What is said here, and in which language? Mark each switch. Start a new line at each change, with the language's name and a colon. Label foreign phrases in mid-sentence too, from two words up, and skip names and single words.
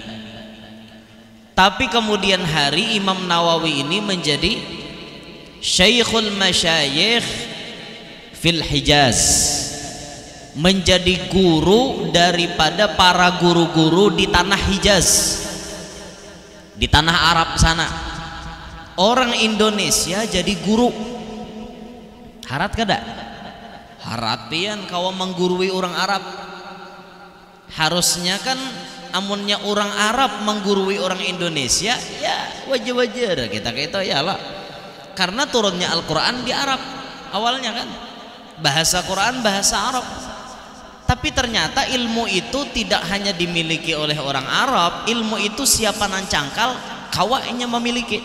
Indonesian: Tapi kemudian hari Imam Nawawi ini menjadi
Arabic: Syekhul Masyayikh fil Hijaz,
Indonesian: menjadi guru daripada para guru-guru di tanah Hijaz, di tanah Arab sana. Orang Indonesia jadi guru,
Banjar: harat kada? Harat pian kau menggurui orang Arab. Harusnya kan amunnya orang Arab menggurui orang Indonesia, ya wajar-wajar kita ya lah, karena turunnya Al-Quran di Arab awalnya kan.
Indonesian: bahasa Quran bahasa Arab. Tapi ternyata ilmu itu tidak hanya dimiliki oleh orang Arab, ilmu itu siapa nan cangkal kawaknya memiliki.